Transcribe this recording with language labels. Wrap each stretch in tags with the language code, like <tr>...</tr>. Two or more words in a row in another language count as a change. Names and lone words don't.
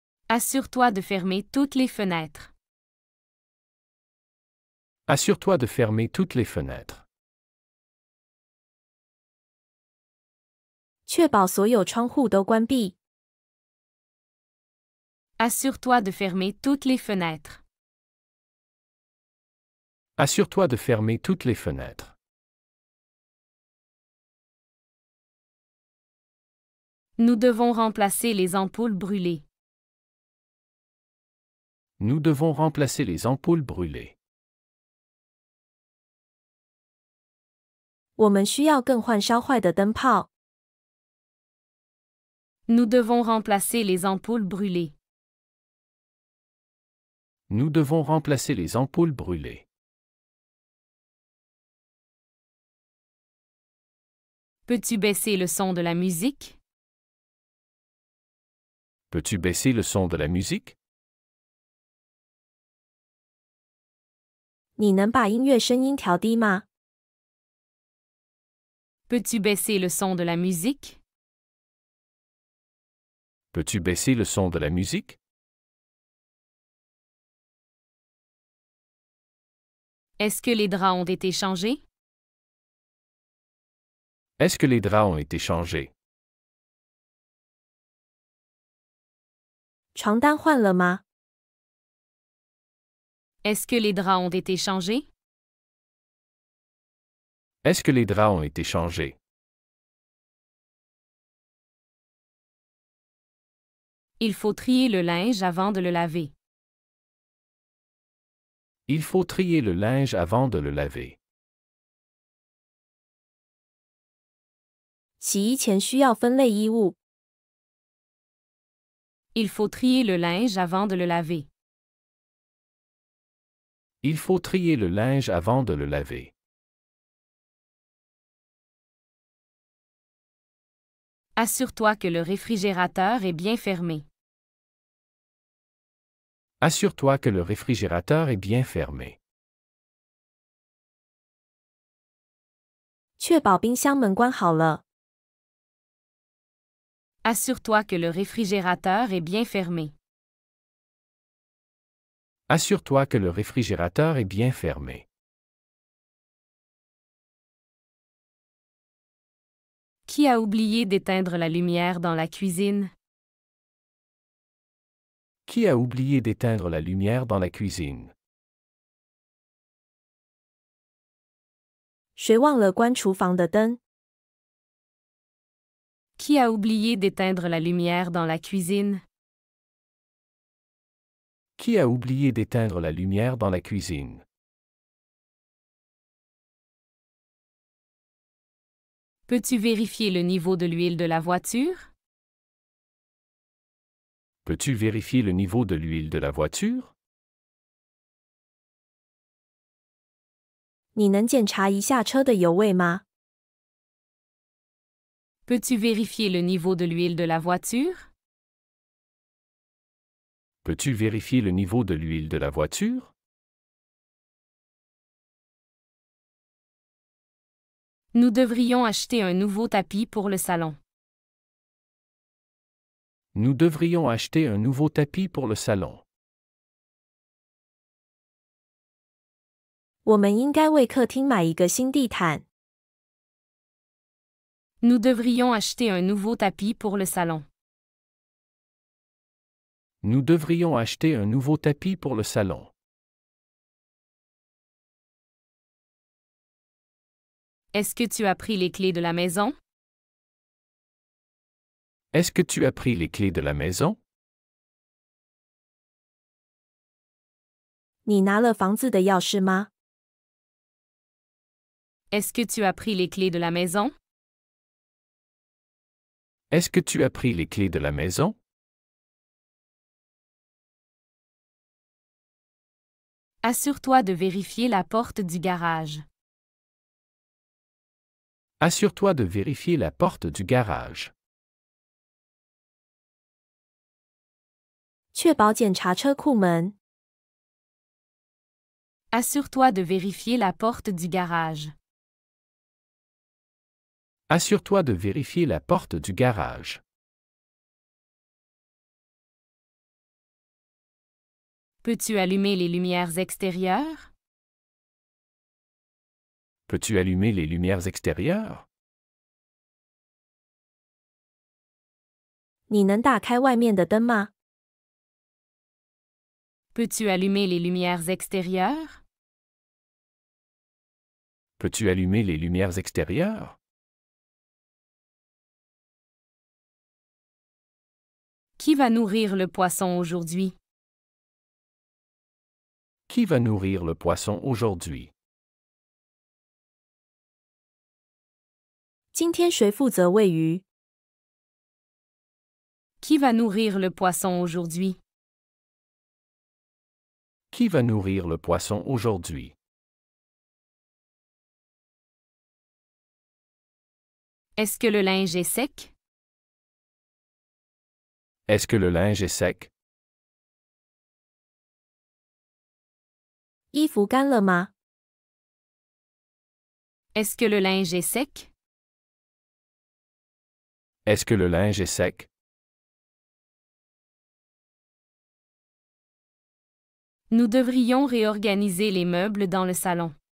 <fr>Assure-toi de fermer toutes les fenêtres. Assure-toi de fermer toutes les fenêtres.</fr> <zh>确保所有窗户都关闭。</zh> <fr>Assure-toi de fermer toutes les fenêtres. Assure-toi de fermer toutes les fenêtres. Nous devons remplacer les ampoules brûlées. Nous devons remplacer les ampoules brûlées.</fr> <zh>我们需要更换烧坏的灯泡。</zh> <fr>Nous devons remplacer les ampoules brûlées. Nous devons remplacer les ampoules brûlées. Peux-tu baisser le son de la musique? Peux-tu baisser le son de la musique?</fr> <zh>你能把音乐声音调低吗？</zh> <fr>Peux-tu baisser le son de la musique? Peux-tu baisser le son de la musique? Est-ce que les draps ont été changés? Est-ce que les draps ont été changés?</fr> <zh>床单换了吗？</zh> <fr>Est-ce que les draps ont été changés? Est-ce que les draps ont été changés? Il faut trier le linge avant de le laver. Il faut trier le linge avant de le laver.</fr> <zh>洗衣前需要分类衣物。</zh> <fr>Il faut trier le linge avant de le laver. Il faut trier le linge avant de le laver. Assure-toi que le réfrigérateur est bien fermé. Assure-toi que le réfrigérateur est bien fermé.</fr> <zh>确保冰箱门关好了。</zh> <fr>Assure-toi que le réfrigérateur est bien fermé. Assure-toi que le réfrigérateur est bien fermé. Qui a oublié d'éteindre la lumière dans la cuisine? Qui a oublié d'éteindre la lumière dans la cuisine?</fr> <zh>谁忘了关厨房的灯？</zh> <fr>Qui a oublié d'éteindre la lumière dans la cuisine? Qui a oublié d'éteindre la lumière dans la cuisine? Peux-tu vérifier le niveau de l'huile de la voiture? Peux-tu vérifier le niveau de l'huile de la voiture?</fr> <zh>你能检查一下车的油位吗？</zh> <fr>Peux-tu vérifier le niveau de l'huile de la voiture? Peux-tu vérifier le niveau de l'huile de la voiture? Nous devrions acheter un nouveau tapis pour le salon. Nous devrions acheter un nouveau tapis pour le salon.</fr> <zh>我们应该为客厅买一个新地毯。</zh> <fr>Nous devrions acheter un nouveau tapis pour le salon. Nous devrions acheter un nouveau tapis pour le salon. Est-ce que tu as pris les clés de la maison? Est-ce que tu as pris les clés de la maison?</fr> <zh>你拿了房子的钥匙吗？</zh> <fr>Est-ce que tu as pris les clés de la maison? Est-ce que tu as pris les clés de la maison? Assure-toi de vérifier la porte du garage. Assure-toi de vérifier la porte du garage.</fr> <zh>确保检查车库门。</zh> <fr>Assure-toi de vérifier la porte du garage. Assure-toi de vérifier la porte du garage. Peux-tu allumer les lumières extérieures? Peux-tu allumer les lumières extérieures?</fr> <zh>你能打开外面的灯吗？</zh> <fr>Peux-tu allumer les lumières extérieures? Peux-tu allumer les lumières extérieures? Qui va nourrir le poisson aujourd'hui? Qui va nourrir le poisson aujourd'hui?</fr> <zh>今天谁负责喂鱼？</zh> <fr>Qui va nourrir le poisson aujourd'hui? Qui va nourrir le poisson aujourd'hui? Est-ce que le linge est sec? Est-ce que le linge est sec?</fr> <zh>衣服干了吗？</zh> <fr>Est-ce que le linge est sec? Est-ce que le linge est sec? Nous devrions réorganiser les meubles dans le salon.</fr>